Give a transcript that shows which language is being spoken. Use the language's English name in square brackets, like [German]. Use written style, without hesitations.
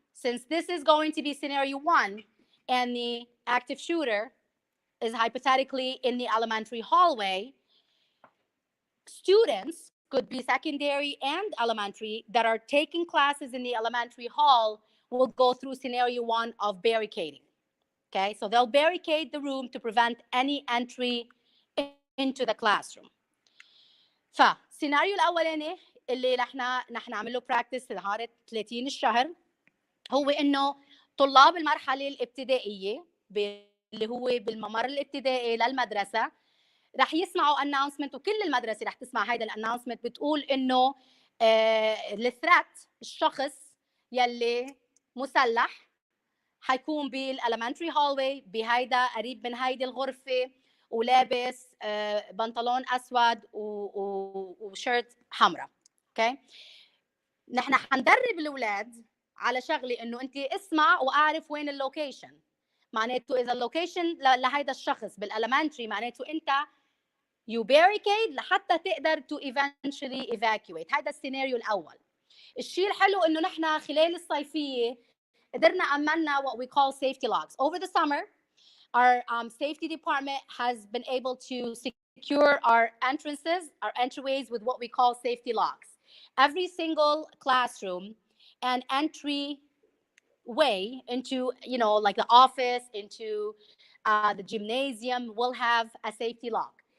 [English] Since this is going to be scenario 1, and the active shooter is hypothetically in the elementary hallway, students could be secondary and elementary that are taking classes in the elementary hall will go through scenario 1 of barricading. Okay, so they'll barricade the room to prevent any entry into the classroom. [Arabic] فالسيناريو الاولاني اللي نحن نعمل له براكتس نهار 30 الشهر هو انه طلاب المرحله الابتدائيه اللي هو بالممر الابتدائي للمدرسه رح يسمعوا اناونسمنت، وكل المدرسه رح تسمع هيدا الاناونسمنت بتقول انه الثريت الشخص يلي مسلح حيكون بالالمنتري هولوي بهيدا قريب من هيدي الغرفه ولابس بنطلون اسود وشيرت حمراء. اوكي، نحن حندرب الاولاد على شغله انه انت اسمع واعرف وين اللوكيشن. معناته اذا اللوكيشن لهيدا الشخص بالالمنتري معناته انت [English] you barricade [Arabic] لحتى تقدر [English] to eventually evacuate. [Arabic] هذا السيناريو الاول. الشيء الحلو انه نحن خلال الصيفيه قدرنا عملنا [English] what we call safety logs. Over the summer, our safety department has been able to secure our entrances, our entryways with what we call safety locks. Every single classroom and entry way into, like the office, into the gymnasium will have a safety lock.